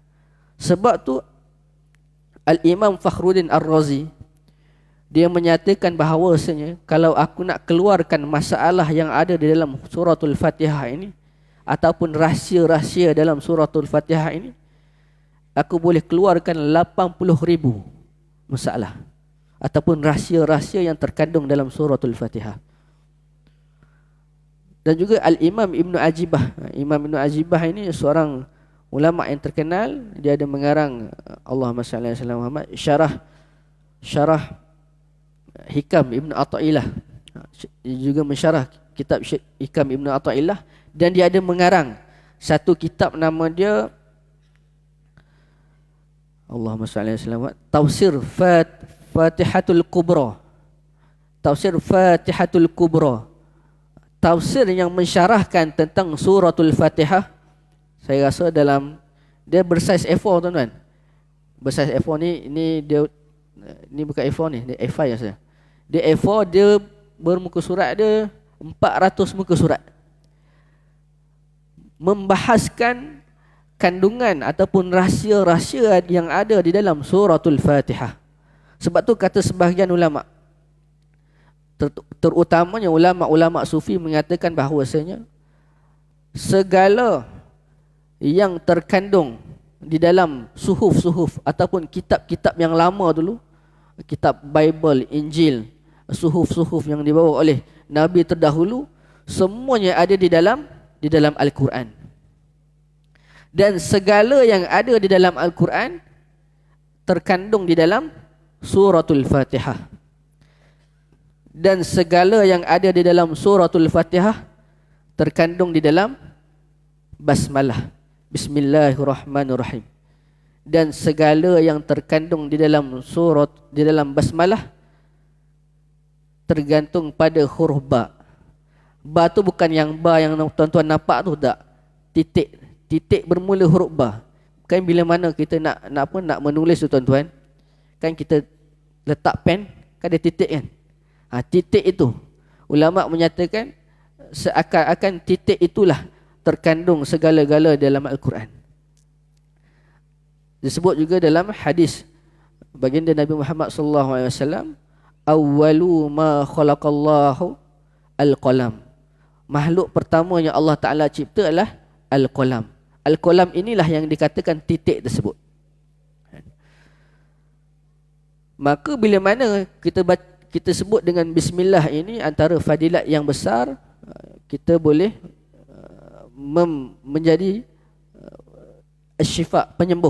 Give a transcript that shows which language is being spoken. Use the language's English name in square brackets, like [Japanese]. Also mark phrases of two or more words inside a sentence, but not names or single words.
[Malay] Sebab tu Al-Imam Fakhruddin Ar-Razi, dia menyatakan bahawasanya kalau aku nak keluarkan masalah yang ada di dalam suratul Fatihah ini, ataupun rahsia-rahsia dalam suratul Fatihah ini, aku boleh keluarkan 80,000 masalah ataupun rahsia-rahsia yang terkandung dalam suratul Fatihah. Dan juga Al-Imam Ibn Ajibah. Imam Ibn Ajibah ini seorang ulama yang terkenal. Dia ada mengarang, [Arabic] اللهم صل على محمد, [Malay] syarah Hikam Ibn Atha'illah. Dia juga mensyarah kitab Hikam Ibn Atha'illah. Dan dia ada mengarang satu kitab, nama dia [Arabic] اللهم صل على محمد, [Malay] Tafsir Fatihatul Kubra. Tafsir Fatihatul Kubra. Tafsir yang mensyarahkan tentang suratul Fatihah. Saya rasa dalam, dia bersaiz A4 tuan-tuan. Bersaiz A4 ni dia, ni bukan A4 ni, dia A5 ya saya. Dia A4, dia bermuka surat dia 400 muka surat. Membahaskan kandungan ataupun rahsia-rahsia yang ada di dalam suratul Fatihah. Sebab tu kata sebahagian ulama, terutamanya ulama-ulama sufi, mengatakan bahawasanya segala yang terkandung di dalam suhuf-suhuf ataupun kitab-kitab yang lama dulu, kitab Bible, Injil, suhuf-suhuf yang dibawa oleh Nabi terdahulu, semuanya ada di dalam Al-Quran. Dan segala yang ada di dalam Al-Quran terkandung di dalam suratul Fatihah. Dan segala yang ada di dalam suratul Fatihah terkandung di dalam basmalah, Bismillahirrahmanirrahim. Dan segala yang terkandung di dalam basmalah tergantung pada huruf ba. Ba tu bukan yang ba yang tuan-tuan nampak tu, tak. Titik bermula huruf ba. Kan bila mana kita nak menulis tu tuan-tuan, kan kita letak pen, kan ada titik kan. Titik itu ulama menyatakan seakan-akan titik itulah terkandung segala-gala dalam Al-Quran. Disebut juga dalam hadis baginda Nabi Muhammad [Arabic] صلى الله عليه وسلم, أول ما خلق الله القلم. [Malay] Makhluk pertama yang Allah Taala cipta adalah al-qalam. Al-qalam inilah yang dikatakan titik tersebut. Maka bila mana kita sebut dengan bismillah ini, antara fadilat yang besar, kita boleh menjadi syifa, penyembuh.